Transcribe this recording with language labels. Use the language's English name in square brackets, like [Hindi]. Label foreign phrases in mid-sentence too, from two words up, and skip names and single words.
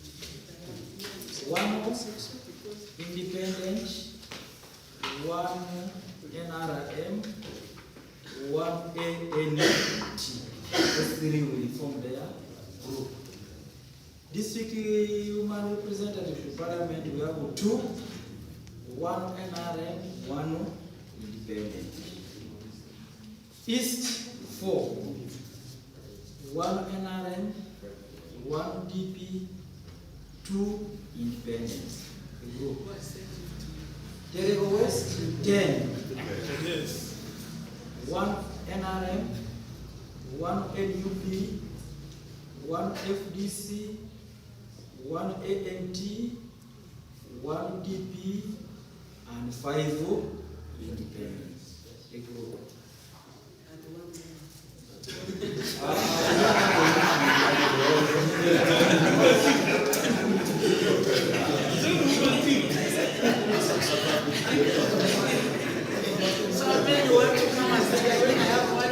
[English] 1 independent, 1 NRM, 1 ANT. Those 3 will form their group. District human representative to parliament, we have 2, 1 NRM, 1 independent. East 4, 1 NRM, 1 DP, 2 independent. Jadribo West 10, 1 NRM, 1 NUP, 1 FDC, 1 ANT, 1 DP, and 5 independents. So many want to come and say, I have one.